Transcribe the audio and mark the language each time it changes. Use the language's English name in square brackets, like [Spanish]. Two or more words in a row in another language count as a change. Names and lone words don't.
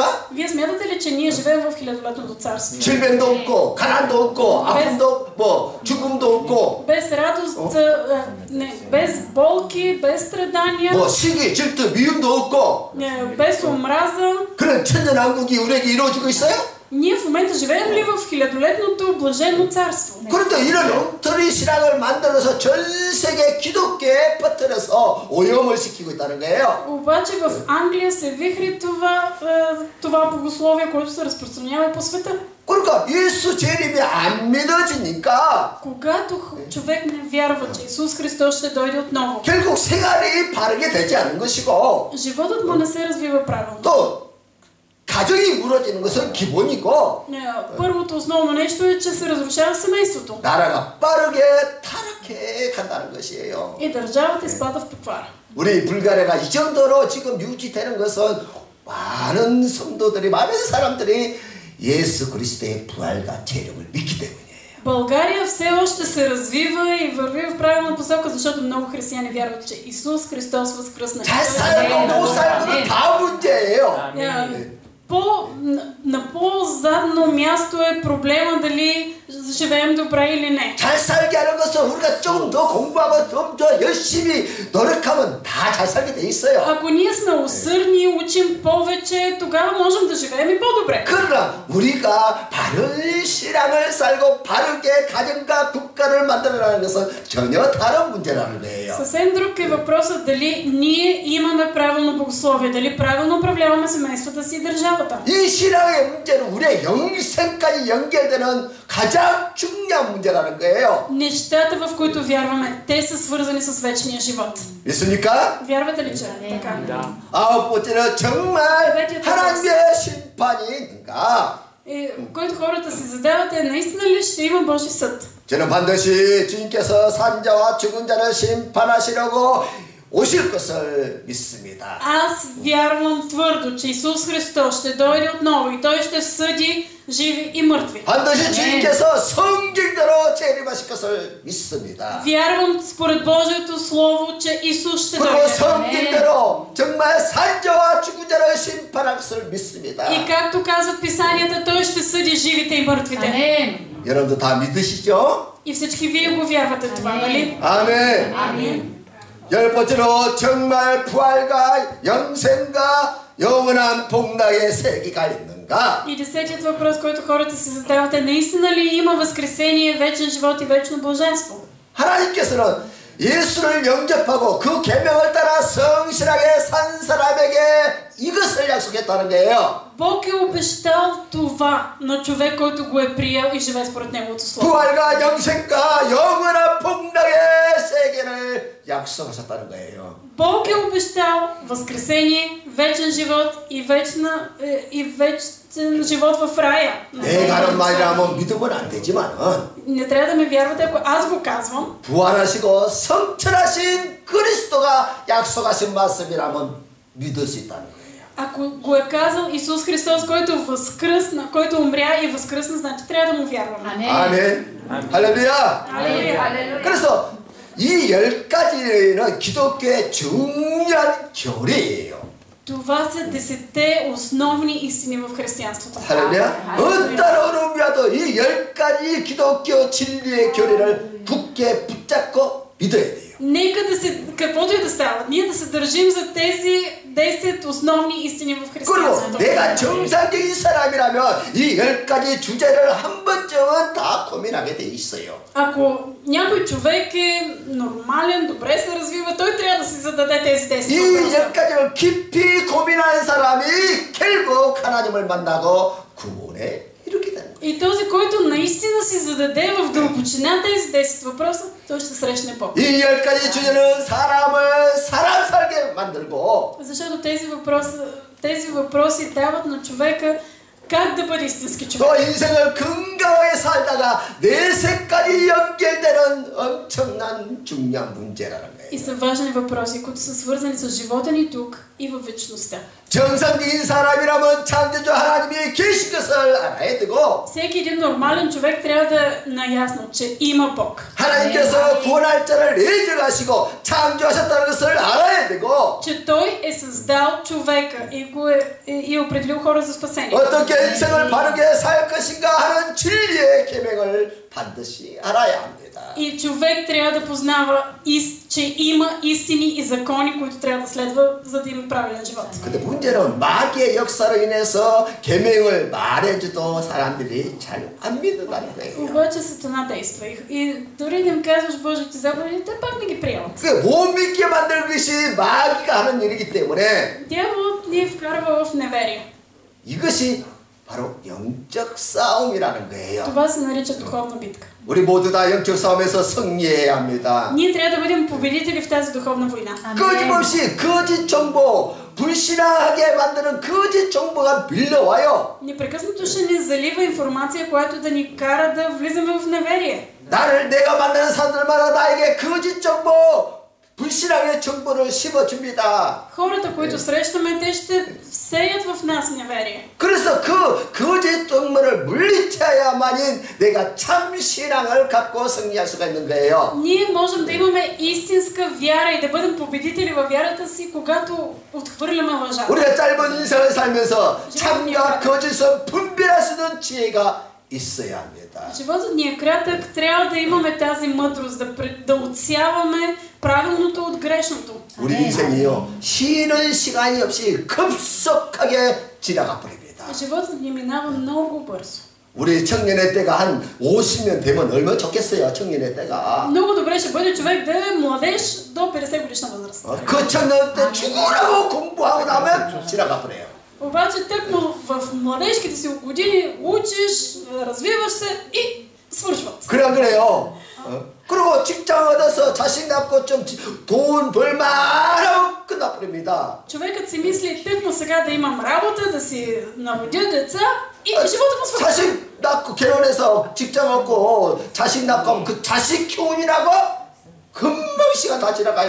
[Bulgarian] Вие смятате ли, че ние живеем в хилядолетното царство? [Korean] 질병도 없고 가난도 없고 아픔도 뭐 죽음도 없고 [Bulgarian] без радост, без болки, без страдания, [Korean] 뭐 시기, 질투, 미움도 없고 [Bulgarian] без омраза. [Korean] 그런 천년왕국이 우리에게 이루어지고 있어요? [Bulgarian] Ние в момента живеем ли в хилядолетното блаженно царство? [Korean] 그런데 이런 엉터리 신앙을 만들어서 전 세계 기독교에 퍼뜨려서 오염을 시키고 있다는 거예요. [Bulgarian] Обаче в Англия се вихри това богословие, което се разпространява по света. [Korean] 그리고 그러니까 예수 재림이 안 믿어지니까 [Bulgarian] Когато човек не вярва, че Исус Христос ще дойде отново, [Korean] 결국 생활이 바르게 되지 않는 것이고 [Bulgarian] животът му не се развива правилно. [Korean] 또 가정이 무너지는 것은 기본이고 [Bulgarian] Първото основно нещо е, че се разрушава семейството. [Korean] 나라가 빠르게 타락해 간다는 것이에요. [Bulgarian] И държавата изпада в поквара. [Korean] 우리 불가리아가 이 정도로 지금 유지되는 것은 많은 성도들이 많은 사람들이 예수 그리스도의 부활과 재림을 믿기 때문이에요. [Bulgarian] България все още се развива и върви в правилна посока, защото много християни вярват, че Исус Христос възкръсна. [Korean] 잘 살고 못 살고는 다 문제예요. [Bulgarian] На по-задно място е проблема дали живеем добре или не. [Korean] 잘 살게 하는 것은 우리가 좀 더 공부하고 좀 더 열심히 노력하면 다 잘 살게 돼 있어요. [Bulgarian] Ако ние сме усърдни, учим повече, тогава можем да живеем и по-добре. [Korean] 그러나 우리가 바른 신앙을 살고 바르게 가정과 국가를 만들어라는 것은 전혀 다른 문제라는 거예요. [Bulgarian] Съвсем друг е въпросът дали ние имаме правилно богословие, дали правилно управляваме семействата си и държавата. [Korean] 이 신앙의 문제는 우리의 영생까지 연결되는 가장 중요한 문제라는 거예요. [Bulgarian] Нещата, в които вярваме, те са свързани с вечния живот. [Korean] 믿습니까? [Bulgarian] Вярвате ли, че така? [Korean] 아홉 번째는 정말 하나님의 심판이 있는가? [Bulgarian] Който хората си задават е, наистина ли ще има Божи съд? [Korean] 저는 반드시 주님께서 산자와 죽은 자를 심판하시려고 오실 것을 믿습니다. [Bulgarian] Аз вярвам твърдо, че Исус Христос ще дойде отново и Той ще съди живи и мъртви. [Korean] 반드시 주님께서 성경대로 재림하실 것을 믿습니다. [Bulgarian] Вярвам според Божието Слово, че Исус ще [Korean] 그리고 [Bulgarian] дойде. [Korean] 성경대로 정말 산자와 죽은 자를 심판할 것을 믿습니다. [Bulgarian] И както казват писанията, Той ще съди живите и мъртвите. [Korean] 여러분도 다 믿으시죠? [Bulgarian] И всички вие го вярвате това, нали? [Korean] 아멘. [Bulgarian] Амин. [Korean] 열 번째로 정말 부활과 영생과 영원한 복락의 세계가 있는가? [Bulgarian] И десетият въпрос, който хората си задават е, наистина ли има възкресение, вечен живот и вечно блаженство? [Korean] 하나님께서는 예수를 영접하고 그 계명을 따라 성실하게 산 사람에게 이것을 약속했다는 거예요. [Bulgarian] Бог е обещал това на човек, който го е приел и живее според Неговото Слово. [Korean] 부활과 영생과 영원한 복락의 세계를 약속하셨다는 거예요. [Bulgarian] Бог е обещал възкресение, вечен живот и вечен живот в рая. [Korean] 내가 하는 말이라면 믿으면 안 되지만은 [Bulgarian] Не трябва да ме вярвате, ако аз го казвам. [Korean] 부활하시고 성천하신 그리스도가 약속하신 말씀이라면 믿을 수 있다는 거예요. [Bulgarian] Ако го е казал Исус Христос, който възкръсна, който умря и възкръсна, значи трябва да му вярваме. [Korean] 아멘. 할렐루야. [Bulgarian] Алелуя. [Korean] 그래서 이 10가지는 기독교의 중요한 교리예요. [Bulgarian] Това са 10 основни истини в християнството. [Korean] 할렐루야. 어떤 어려움이라도 이 10가지 기독교 진리의 교리를 굳게 붙잡고 믿어야 돼요. [Bulgarian] Нека да се, каквото и да става, ние да се държим за тези 10 основни истини в [Korean] 그리고 [Bulgarian] християнството. [Korean] 내가 정상적인 사람이라면 이 10가지 주제를 한 번쯤은 다 고민하게 돼 있어요. [Bulgarian] Ако някой човек е нормален, добре се развива, той трябва да си зададе тези 10 [Korean] 이 [Bulgarian] въпроса. [Korean] 10가지를 깊이 고민하는 사람이 결국 하나님을 만나고 구원에 이르게 되는 거예요. [Bulgarian] И този, който наистина си зададе в дълбочина тези 10 въпроса, той ще срещне Бог. [Korean] 이 10가지 주제는 사람을 사람 살게 만들고 [Bulgarian] Защото тези въпроси дават на човека как да бъде истински човек. [Korean] 또 인생을 건강하게 살다가 내세까지 연결되는 엄청난 중요한 문제라는 거예요. [Bulgarian] И са важни въпроси, които са свързани с живота ни тук и във вечността. [Korean] 정상적인 사람이라면 창조주 하나님이 계신 것을 알아야 되고 [Bulgarian] Всеки един нормален човек трябва да е наясно, че има Бог. [Korean] 하나님께서 구원할 자를 내정하시고 창조하셨다는 것을 알아야 되고 [Bulgarian] Че Той е създал човека и е определил хора за спасение. [Korean] 어떻게 인생을 바르게 살 것인가 하는 진리의 계명을 반드시 알아야 합니다. [Bulgarian] И човек трябва да познава, че има истини и закони, които трябва да следва, за да има правилен живот. [Korean] 근데 문제는 마귀의 역사로 인해서 계명을 말해줘도 사람들이 잘 안 믿는다는 거예요. [Bulgarian] Обаче Сатана действа и дори да им казваш Божите заповеди, те пак не ги приемат. [Korean] 못 믿게 만드는 것이 마귀가 하는 일이기 때문에 [Bulgarian] Дяволът ни е вкарва в неверие. [Korean] 이것이 바로 영적 싸움이라는 거예요. [Bulgarian] Това се нарича духовна битка. [Korean] 우리 모두 다 영적 싸움에서 승리해야 합니다. [Bulgarian] Ние трябва да бъдем победители в тази духовна война. [Korean] 끊임없이 거짓 정보, 불신하게 만드는 거짓 정보가 밀려와요. [Bulgarian] Непрекъснато ще ни залива информация, която да ни кара да влизаме в неверие. [Korean] 나를 내가 만나는 사람들마다 나에게 거짓 정보, 불신하게 정보를 심어줍니다. [Bulgarian] Хората, които срещаме, те ще сеят в нас неверие. [Korean] 그래서 그 거짓 정보를 물리쳐야만이 내가 참 신앙을 갖고 승리할 수가 있는 거예요. [Bulgarian] Ние можем да имаме истинска вяра и да бъдем победители във вярата си, когато отхвърляме лъжата. [Korean] 우리가 짧은 인생을 살면서 참과 거짓을 분별할 수 있는 지혜가 있어야 합니다. [Bulgarian] Животът ни е кратък, трябва да имаме тази мъдрост, да отсяваме правилното от грешното. [Korean] 우리 인생이요 쉬는 시간이 없이 급속하게 지나가 버립니다. [Bulgarian] Животът ни минава много бързо. [Korean] 우리 청년의 때가 한 50년 되면 얼마나 좋겠어요. 청년의 때가. [Bulgarian] Много добре ще бъде човек да е младеж до 50 годишна възраст. [Korean] 그 청년 때 죽으라고 공부하고 나면 지나가 버려요. [Bulgarian] Обаче тъкмо в младежките си години учиш, развиваш се и свършват. [Korean] 그래요. 그리고 직장 얻어서 자식 낳고 좀 돈 벌만하면 끝나버립니다. [Bulgarian] Човекът си мисли тъкмо сега да имам работа, да си наводя деца и живота му свършва. [Korean] 자식 낳고 결혼해서 직장 얻고 자식 낳고 하면 그 자식 키우느라고 금방 시간 다 지나가요.